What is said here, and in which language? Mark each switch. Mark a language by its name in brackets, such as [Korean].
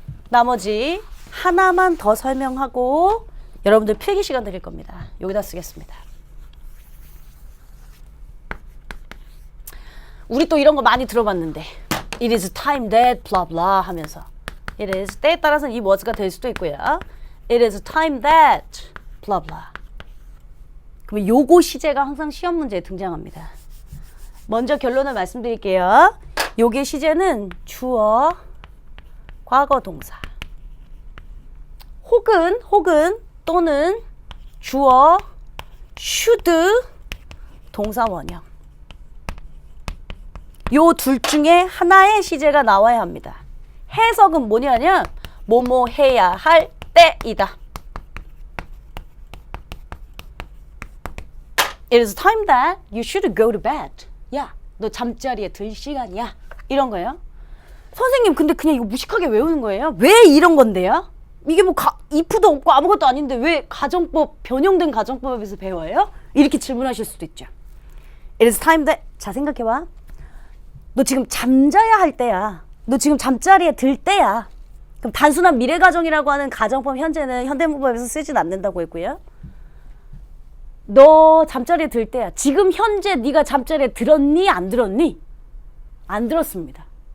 [Korean] 나머지 하나만 더 설명하고 여러분들 필기 시간 드릴 겁니다. 여기다 쓰겠습니다. 우리 또 이런 거 많이 들어봤는데 [English] It is time that blah blah [Korean] 하면서 It is 때에 따라서는 이 was가 될 수도 있고요. [English] It is time that blah blah. [Korean] 그럼 요거 시제가 항상 시험 문제에 등장합니다. 먼저 결론을 말씀드릴게요. 요게 시제는 주어, 과거 동사 혹은 또는 주어, should 동사 원형 요 둘 중에 하나의 시제가 나와야 합니다. 해석은 뭐냐면 뭐뭐 해야 할 때이다. [English] It is time that you should go to bed. [Korean] 야, 너 잠자리에 들 시간이야. 이런 거예요. 선생님, 근데 그냥 이거 무식하게 외우는 거예요? 왜 이런 건데요? 이게 뭐 if도 없고 아무것도 아닌데 왜 가정법, 변형된 가정법에서 배워요? 이렇게 질문하실 수도 있죠. [English] It is time that, [Korean] 자 생각해봐. 너 지금 잠자야 할 때야. 너 지금 잠자리에 들 때야. 그럼 단순한 미래 가정이라고 하는 가정법 현재는 현대문법에서 쓰진 않는다고 했고요. 너 잠자리에 들 때야. 지금 현재 네가 잠자리에 들었니? 안 들었니? 안 들었습니다.